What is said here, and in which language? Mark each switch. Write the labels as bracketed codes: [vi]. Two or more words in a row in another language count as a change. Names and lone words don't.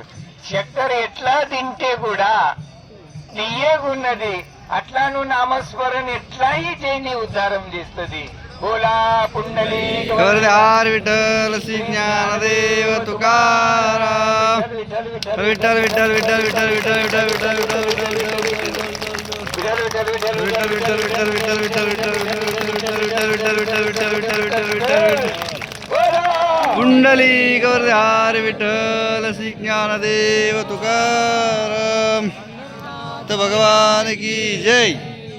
[te] చక్కెర ఎట్లా తింటే కూడా తీయగున్నది, అట్లా నువ్వు నామస్మరణ ఎట్లా చేయి ఉద్ధారం చేస్తుంది. [mr] बोला पुंडलि విఠల్ శ్రీ జ్ఞానదేవ తుకారాం. విఠల్ విఠల్ విఠల్ విఠల్ విఠల్ విఠల్ విఠల్ విఠల్ पुंडली गौरधारी विठल श्री ज्ञानदेव तुकाराम. [hi] तो भगवान की जय.